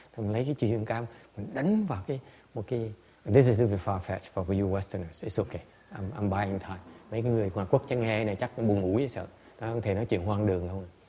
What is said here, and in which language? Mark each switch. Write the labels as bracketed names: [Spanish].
[Vietnamese] Thì mình lấy cái chùy kim cang, mình đánh vào một cái. [English] This is a little bit far-fetched for you Westerners. It's okay. I'm buying time. [Vietnamese] Mấy cái người ngoại quốc chẳng nghe này chắc buồn ngủ vậy sợ. Tao không thể nói chuyện hoang đường không.